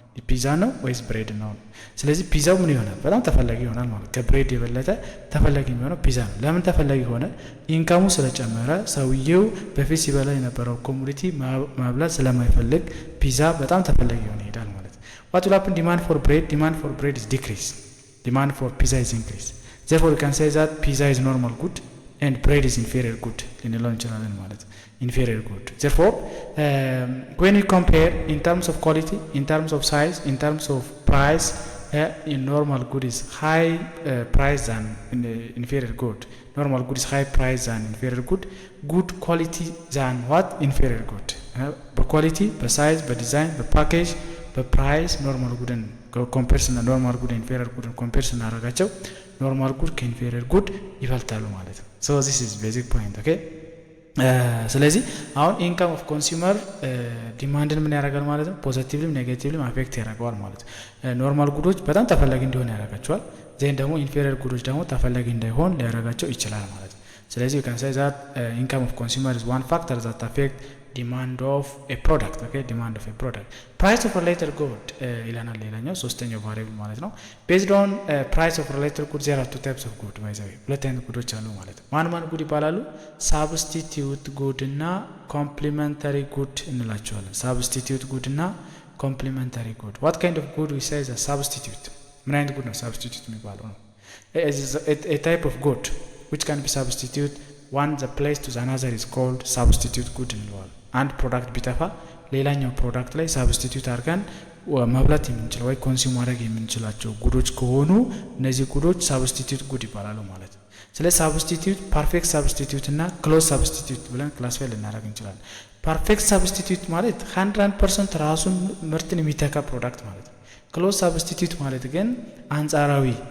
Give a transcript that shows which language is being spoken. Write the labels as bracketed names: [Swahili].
[Amharic] ፒዛ ነው ወይስ ብሬድ ነው? ስለዚህ ፒዛው ምን ይሆናል? በጣም ተፈላጊ ይሆናል ማለት ከብሬድ የበለጠ ተፈላጊ የሚሆነው ፒዛ ነው። ለምን ተፈላጊ ሆነ? ኢንካሙ ስለጨመረ ሰውየው በፊት ሲበላ የነበረው ኮሙኒቲ ማብላት ስለማይፈልግ ፒዛ በጣም ተፈላጊ ሆነ ይሄዳል ማለት ነው። [English] What will happen? Demand for bread is decrease. Demand for pizza is increase. Therefore we can say that pizza is normal good and bread is inferior good [Amharic] ልንለው እንችላለን ማለት ነው። [English] inferior good. Therefore, when we compare in terms of quality, in terms of size, in terms of price, in normal good is high price than inferior good. Normal good is high price than inferior good. Good quality than what? Inferior good. [Amharic] በquality, በsize, በዲዛይን፣ በፓኬጅ፣ በፕራይስ ኖርማል ጉድን ኮምፔርስ እና ኖርማል ጉድ ኢንፌሪየር ጉድን ኮምፔርስ እናደርጋቸው ኖርማል ጉድ ከኢንፌሪየር ጉድ ይበልጣሉ ማለት ነው። [English] So this is basic point. Okay. [Amharic] ስለዚህ አሁን ኢንካም ኦፍ ኮንሱመር ዲማንድን ምን ያደርጋል ማለት ነው? ፖዚቲቭሊም ኔጌቲቭሊም አፌክት ያደርገዋል ማለት ነው። ኖርማል ጉዶች በጣም ተፈላጊ እንዲሆን ያደርጋቸዋል። ዜን ደግሞ ኢንፌሪየር ጉዶች ደግሞ ተፈላጊ እንዳይሆን ሊያደርጋቸው ይችላል ማለት ነው። ስለዚህ [English] you can say that income of consumer is one factor that affect demand of a product. Okay, demand of a product. Price of related good [Amharic] ይላናል ሌላኛው ሶስተኛው ቫሪያብል ማለት ነው። [English] based on price of related good there are two types of good by the way [Amharic] ሁለት አይነት ጉዶች አሉ ማለት ነው። ማን ጉድ ይባላሉ? [English] substitute good እና complementary good እንላቸዋለን። substitute good እና complementary good. What kind of good we say is a substitute? [Amharic] ምን አይነት ጉድ ነው substitute የሚባለው ነው? [English] a type of good which can be substitute one the place to the another is called substitute good [Amharic] እንለዋለን። አንድ ፕሮዳክት ቢጠፋ ሌላኛው ፕሮዳክት ላይ ሳብስቲቲዩት አድርገን መብላት የምንችለው ወይ ኮንሱም ማድረግ የምንችላቸው ጉዶች ከሆኑ እነዚህ ጉዶች ሳብስቲቲዩት ጉድ ይባላሉ ማለት ነው። ስለዚህ ሳብስቲቲዩት ፐርፌክት ሳብስቲቲዩት እና ክሎዝ ሳብስቲቲዩት ብለን ክላሲፋይ ልናደርግ እንችላለን። ፐርፌክት ሳብስቲቲዩት ማለት 100% ራሱን ምርትን የሚተካ ፕሮዳክት ማለት ነው። ክሎዝ ሳብስቲቲዩት ማለት ግን አንጻራዊ